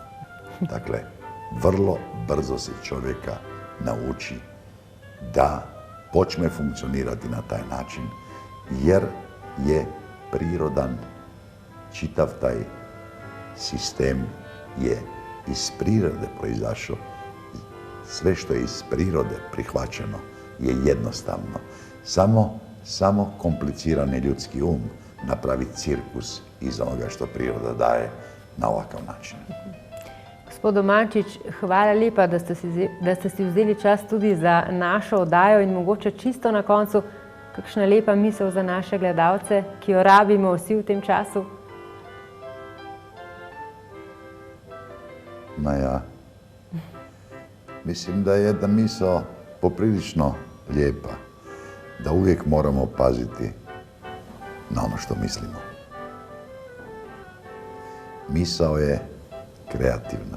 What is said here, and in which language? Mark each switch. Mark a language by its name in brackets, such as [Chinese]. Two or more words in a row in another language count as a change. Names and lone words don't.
[Croatian] Dakle, vrlo brzo se čovjeka nauči da počne funkcionirati na taj način, jer je prirodan, čitav taj sistem je iz prirode proizašao. Sve što je iz prirode prihvaćeno je jednostavno. Samo komplicirani ljudski um napravi cirkus iz onoga što priroda daje na ovakav način. [Slovenian] Gospod Domančič, hvala lepa, da ste si vzeli čas tudi za našo oddajo in mogoče čisto na koncu kakšna lepa misel za naše gledalce, ki jo rabimo vsi v tem času. [Croatian] Ma ja, mislim da je jedna misao poprilično lijepa, da uvijek moramo paziti na ono što mislimo. Misao je kreativna.